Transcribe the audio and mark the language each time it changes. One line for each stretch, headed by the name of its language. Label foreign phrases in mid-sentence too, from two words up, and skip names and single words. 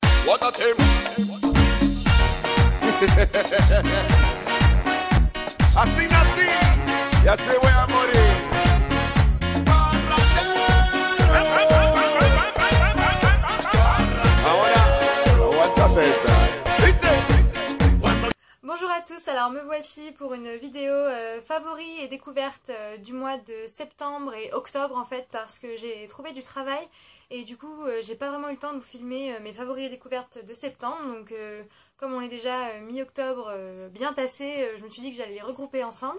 English: What a team.
Portuguese: Assim, assim. E assim vai a morir.
Spanish: Ahora, aguanta teta.
French: Bonjour à tous, alors me voici pour une vidéo favoris et découverte du mois de septembre et octobre en fait, parce que j'ai trouvé du travail et du coup j'ai pas vraiment eu le temps de vous filmer mes favoris et découvertes de septembre, donc comme on est déjà mi-octobre bien tassé, je me suis dit que j'allais les regrouper ensemble.